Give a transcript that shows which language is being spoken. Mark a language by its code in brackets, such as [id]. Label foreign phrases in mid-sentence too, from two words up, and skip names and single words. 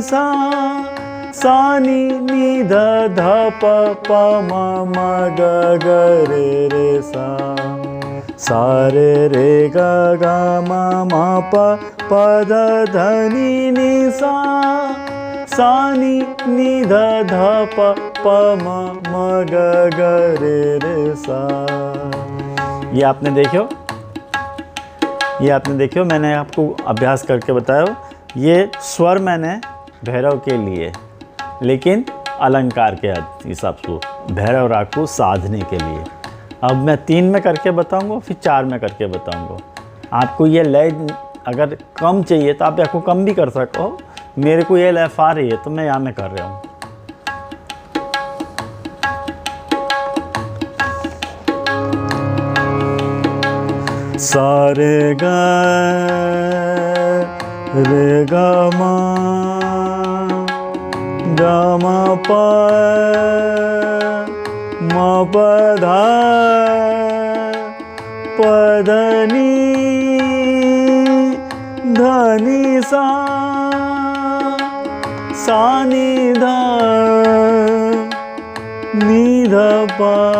[hi] सा, सा नि ध ध प प म ग ग रे सा, सा रे ग ग म प प ध नि सा, सा नि ध ध प प म ग ग रे सा। ये आपने देखियो, मैंने आपको अभ्यास करके बताया। ये स्वर मैंने भैरव के लिए, लेकिन अलंकार के हिसाब से भैरव राग को साधने के लिए। अब मैं 3 में करके बताऊंगा, फिर 4 में करके बताऊंगा। आपको ये लय अगर कम चाहिए तो आप इसको कम भी कर सको। मेरे को ये लय आ रही है तो मैं यहाँ में कर रहा हूँ। सा रे ग म ग म प म प ध पधनी धनी सा सानी ध नी ध प